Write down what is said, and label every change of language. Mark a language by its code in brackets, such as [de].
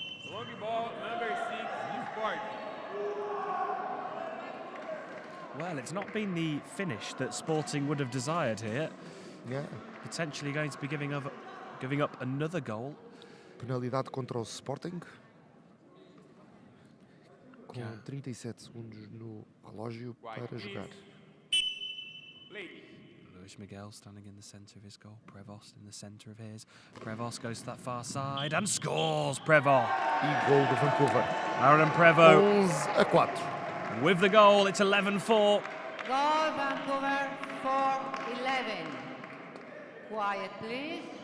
[en] Long ball, number 6, Sport. Well, it's not been the finish that Sporting would have desired here. Yeah. Potentially going to be giving up another goal. [pt] Penalidade contra o Sporting. Com [en] Yeah. [pt] 37 segundos no relógio para jogar. [en] Play. Luis Miguel standing in the centre of his goal. Prevost in the centre of his. Prevost goes to that far side and scores. Prevost. [pt] E gol do Vancouver. Aaron Prevo. 11-4. [en] with the goal. It's 11-4. Goal Vancouver 4-11. Quiet, please.